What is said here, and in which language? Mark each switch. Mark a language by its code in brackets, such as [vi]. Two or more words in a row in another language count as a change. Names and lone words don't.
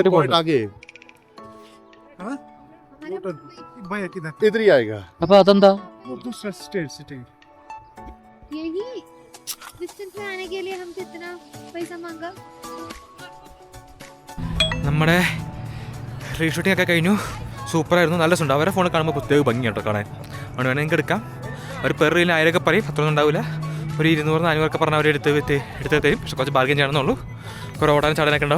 [hi] एयरपोर्ट आगे है इधर ही आएगा [ml] അപ്പൊ അതെന്താ [hi] दूसरा स्टेट सिटी यही डिस्टेंस में आने के लिए हमसे इतना पैसा मांगा [ml] നമ്മുടെ റീഷൂട്ടിംഗ് ഒക്കെ കഴിഞ്ഞു സൂപ്പറായിരുന്നു നല്ല രസമുണ്ട് അവരെ ഫോണിൽ കാണുമ്പോൾ പ്രത്യേക ഭംഗി കേട്ടോ കാണാൻ അതുകൊണ്ട് വേണമെങ്കിൽ നിങ്ങൾക്ക് എടുക്കാം ഒരു പെർ റീലിന് 1000 ഒക്കെ പറയും അത്രയൊന്നും ഉണ്ടാവില്ല ഒരു 200-400 പറഞ്ഞാൽ അവർ എടുത്ത് തരും. പക്ഷെ കുറച്ച് ബാർഗൻ ചെയ്യണമെന്നുള്ളൂ. കുറേ ഓടാനും ചാടാനൊക്കെ ഉണ്ടാവും.